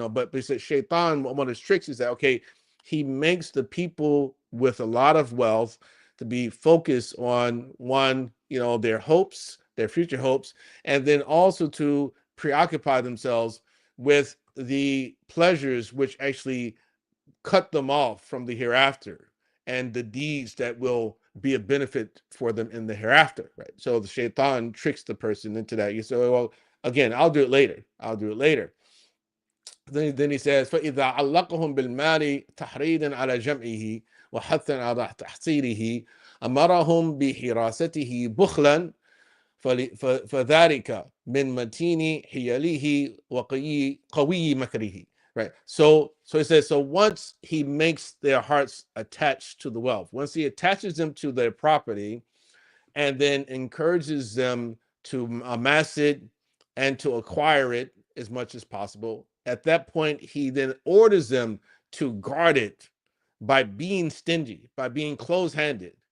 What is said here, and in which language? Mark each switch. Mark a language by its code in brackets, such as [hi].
[en] But he said Shaitan, one of his tricks is that, okay, he makes the people with a lot of wealth to be focused on their hopes, their future hopes, and then also to preoccupy themselves with the pleasures which actually cut them off from the hereafter, and the deeds that will be a benefit for them in the hereafter, right? So the Shaitan tricks the person into that. You say, well, again, I'll do it later. Then he says, [ar] فَإِذَا عَلَّقَهُمْ بِالْمَالِ تَحْرِيدًا عَلَى جَمْعِهِ وَحَثًّا عَلَى تَحْصِيلِهِ أَمَرَهُمْ بِحِرَاسَتِهِ بُخْلًا فذلك من متين حيله وقوي مكره. [en] Right. So he says, so once he makes their hearts attached to the wealth, once he attaches them to their property, and then encourages them to amass it and to acquire it as much as possible, at that point, he then orders them to guard it by being stingy, by being close-handed.